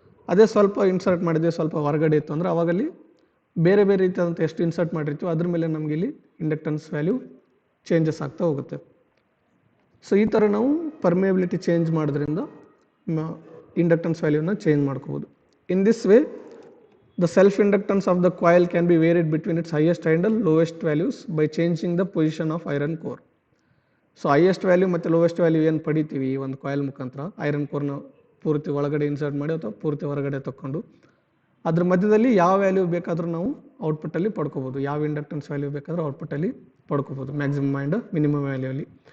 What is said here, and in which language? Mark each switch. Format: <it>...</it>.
<kn>ಅದೇ ಸ್ವಲ್ಪ ಇನ್ಸರ್ಟ್ ಮಾಡಿದ್ವಿ, ಸ್ವಲ್ಪ ಹೊರಗಡೆ ಇತ್ತು ಅಂದರೆ ಅವಾಗಲ್ಲಿ ಬೇರೆ ಬೇರೆ ರೀತಿಯಾದಂಥ ಎಷ್ಟು ಇನ್ಸರ್ಟ್ ಮಾಡಿರ್ತೀವಿ ಅದ್ರ ಮೇಲೆ ನಮಗೆ ಇಲ್ಲಿ ಇಂಡಕ್ಟೆನ್ಸ್ ವ್ಯಾಲ್ಯೂ ಚೇಂಜಸ್ ಆಗ್ತಾ ಹೋಗುತ್ತೆ. ಸೊ ಈ ಥರ ನಾವು ಪರ್ಮಿಯಬಿಲಿಟಿ ಚೇಂಜ್ ಮಾಡೋದ್ರಿಂದ ಇಂಡಕ್ಟೆನ್ಸ್ ವ್ಯಾಲ್ಯೂನ ಚೇಂಜ್ ಮಾಡ್ಕೋಬೋದು.</kn> <en>In this way the self inductance of the coil can be varied between its highest and lowest values by changing the position of iron core.</en> <kn>So highest value ಮತ್ತು lowest value ಏನು ಪಡಿತೀವಿ ಈ ಒಂದು coil ಮುಖಾಂತರ iron ಕೋರ್ನ ಪೂರ್ತಿ ಒಳಗಡೆ insert ಮಾಡಿ ಅಥವಾ ಪೂರ್ತಿ ಹೊರಗಡೆ ತಗೊಂಡು ಅದ್ರ ಮಧ್ಯದಲ್ಲಿ ಯಾವ ವ್ಯಾಲ್ಯೂ ಬೇಕಾದರೂ ನಾವು ಔಟ್ಪುಟ್ಟಲ್ಲಿ ಪಡ್ಕೋಬೋದು, ಯಾವ ಇಂಡಕ್ಟೆನ್ಸ್ ವ್ಯಾಲ್ಯೂ ಬೇಕಾದರೂ ಔಟ್ಪುಟ್ಟಲ್ಲಿ ಪಡ್ಕೋಬೋದು ಮ್ಯಾಕ್ಸಿಮಮ್ ಆ್ಯಂಡ್ ಮಿನಿಮಮ್ ವ್ಯಾಲ್ಯೂಲಿ.</kn>